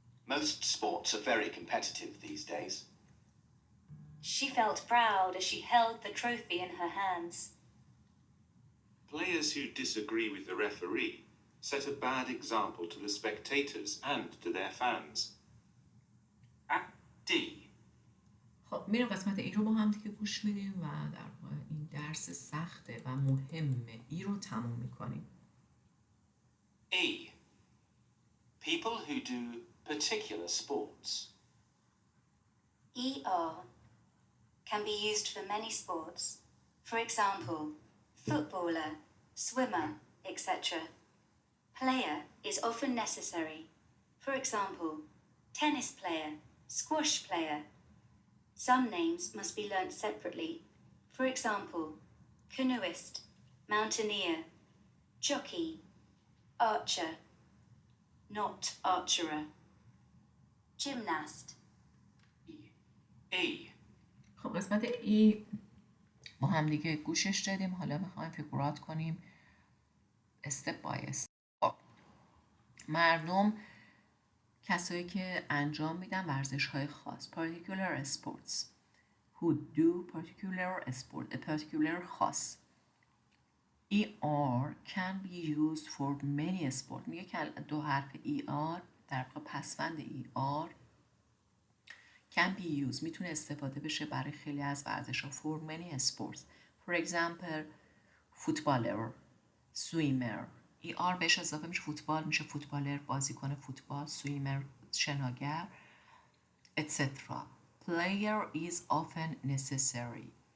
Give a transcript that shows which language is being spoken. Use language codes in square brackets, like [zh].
[en] Most sports are very competitive these days. She felt proud as she held the trophy in her hands. Players who disagree with the referee set a bad example to the spectators and to their fans. At D. [fa] خب میریم قسمت ای رو با هم دیگه گوش میدیم و در واقع این درس سخته و مهمه. ای رو تموم میکنیم. [en] E. People who do particular sports. ER can be used for many sports. For example, footballer, swimmer, etc. Player is often necessary. For example, tennis player, squash player. Some names must be learnt separately. For example, canoeist, mountaineer, jockey, archer, not archerer, gymnast. E. [fa] قسمت ای ما هم دیگه گوشش دادیم، حالا میخوایم فیگورات کنیم استپ بای استپ. مردم، کسایی که انجام میدن ورزش های خاص، [en] particular sports who do particular sport, a particular [fa] خاص. [en] ER can be used for many sport. [fa] میگه که دو حرف ER در واقع پسوند [en] ER can be used [fa] میتونه استفاده بشه برای خیلی از ورزش ها [en] for many sports. For example footballer, swimmer. [fa] ER بهش اضافه میشه فوتبال، میشه فوتبالر بازیکن فوتبال، swimmer شناگر etc. [en] Player is often necessary.